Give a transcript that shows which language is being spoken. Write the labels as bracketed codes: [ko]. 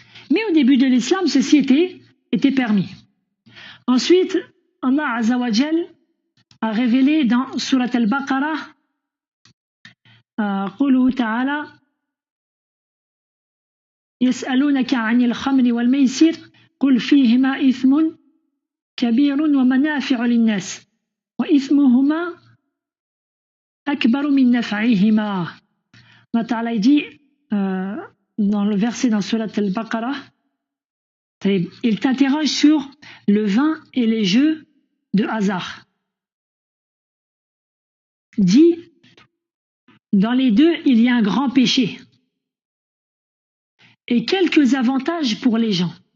[fr] Mais au début de l'islam, ceci était permis. Ensuite, Allah Azza wa Jal a révélé dans Surat Al-Baqarah, [ar] قوله تعالى يسألونك عن الخمر والميسر قل فيهما إثم كبير ومنافع للناس وإثمهما أكبر من نفعهما. [fr] Allah Ta'ala dit dans le verset dans Surat Al-Baqarah, il t'interroge sur le vin et les jeux de hasard. Dit, dans les deux, il y a un grand péché et quelques avantages pour les gens.